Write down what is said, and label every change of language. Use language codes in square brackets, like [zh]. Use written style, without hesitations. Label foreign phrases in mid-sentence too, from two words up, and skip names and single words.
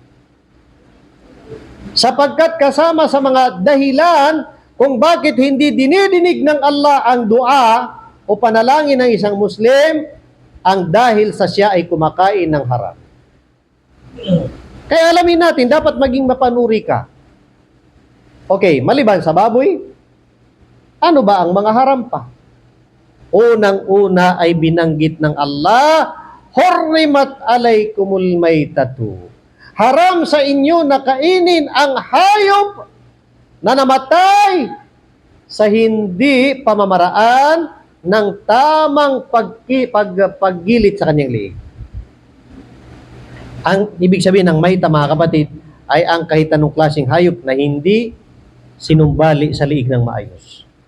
[tl] Sapagkat kasama sa mga dahilan kung bakit hindi dinidinig ng Allah ang dua o panalangin ng isang Muslim, ang dahil sa siya ay kumakain ng haram. Kaya alamin natin, dapat maging mapanuri ka. Okay, maliban sa baboy, ano ba ang mga haram pa? Unang-una ay binanggit ng Allah, [ar] "حرمت عليكم الميتة." [tl] Haram sa inyo na kainin ang hayop na namatay sa hindi pamamaraan ng tamang paggilid sa kanyang liig. Ang ibig sabihin ng maita, mga kapatid, ay ang kahit anong klaseng hayop na hindi sinumbali sa liig ng maayos.